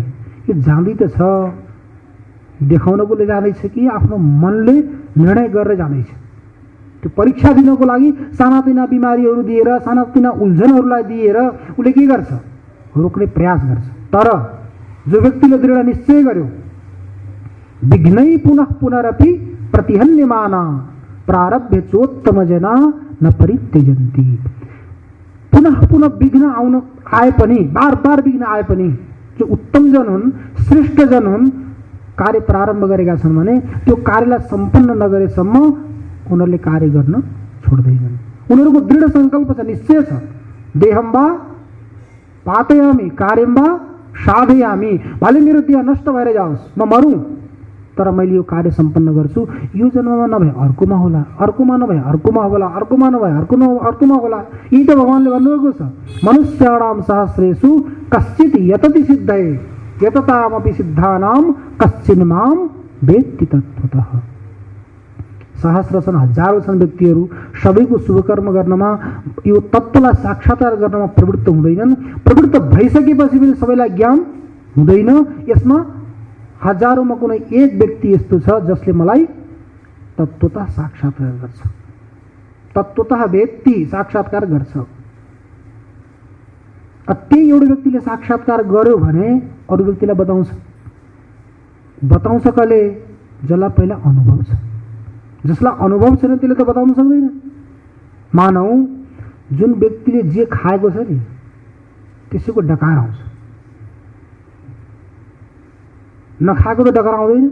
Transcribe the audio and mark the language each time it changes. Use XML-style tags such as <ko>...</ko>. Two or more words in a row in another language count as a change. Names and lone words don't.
<ne>यो जाँदै त छ, देखाउनको जाँदैछ कि आफ्नो मनले निर्णय गरेर जाँदैछ। त्यो परीक्षा दिनको लागि सानातिना बिमारीहरू दिएर, सानातिना उल्झनहरूलाई दिएर उसले के गर्छ, रोक्ने प्रयास गर्छ। तर जो व्यक्तिले दृढ निश्चय गर्यो,</ne> <sa>विघ्नै पुनः पुनरपि प्रतिहन्यमाना प्रारभ्य चोत्तम जना न परित्यजन्ति।</sa> <ne>पुनः पुनः विघ्न आए पनि, बार बार विघ्न आए पनि जो उत्तम जन हुन्, श्रेष्ठ जन हुन्, कार्य प्रारम्भ गरेका छन् भने त्यो कार्यलाई सम्पन्न नगरेसम्म उनीहरूले कार्य गर्न छोड्दैनन्। उनीहरूको दृढ सङ्कल्प छ, निश्चय छ।</ne> <sa>देहम वा पातयामी कार्यम वा साधयामी,</sa> <ne>भले मेरो देह नष्ट भएर जाओस्, म मरौँ, तर मैले यो कार्य सम्पन्न गर्छु। यो जन्ममा नभए अर्कोमा होला, अर्कोमा नभए अर्कोमा होला, अर्कोमा नभए अर्कोमा होला। यही त भगवान्ले भन्नुभएको छ,</ne> <sa>मनुष्याणाम सहस्रेषु कश्चित् यतति सिद्धये यततामपि सिद्धानां कश्चिन् मां वेत्ति तत्त्वतः।</sa> <ne>सहस्र छन्, हजारौं छन् व्यक्तिहरू, सबैको शुभकर्म गर्नमा, यो तत्त्वलाई साक्षात्कार गर्नमा प्रवृत्त हुँदैनन्। प्रवृत्त भइसकेपछि पनि सबैलाई ज्ञान हुँदैन। यसमा हजारौंमा कुनै एक व्यक्ति यस्तो छ जसले मलाई तत्त्वतः साक्षात्कार गर्छ,</ne> <sa>तत्त्वतः वेत्ति,</sa> <ne>साक्षात्कार गर्छ। त्यही एउटा व्यक्तिले साक्षात्कार गर्यो भने अरू व्यक्तिलाई बताउँछ। कसले? जसलाई पहिला अनुभव छ। जसलाई अनुभव छैन त्यसले त बताउन सक्दैन। मानौ जुन व्यक्तिले जे खाएको छ नि त्यसैको डकार आउँछ, नखाएको त डकार आउँदैन।</ne>